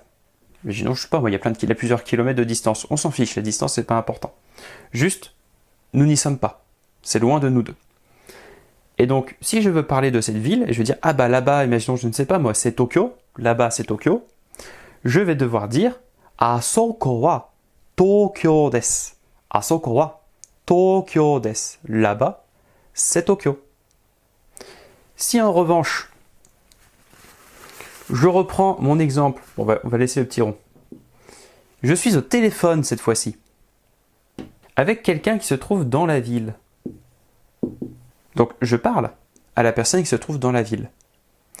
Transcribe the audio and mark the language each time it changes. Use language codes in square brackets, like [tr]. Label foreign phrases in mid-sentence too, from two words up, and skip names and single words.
[fr] Imaginons, je sais pas, il y a plusieurs kilomètres de distance. On s'en fiche, la distance, c'est pas important. Juste, nous n'y sommes pas. C'est loin de nous deux. Et donc, si je veux parler de cette ville, et je veux dire, ah bah là-bas, imaginons, je ne sais pas, moi, c'est Tokyo. Là-bas, c'est Tokyo. Je vais devoir dire, [ja] あそこは東京です. あそこは東京です. [fr] Là-bas, c'est Tokyo. Si en revanche, je reprends mon exemple, on va laisser le petit rond. Je suis au téléphone cette fois-ci, avec quelqu'un qui se trouve dans la ville. Donc je parle à la personne qui se trouve dans la ville.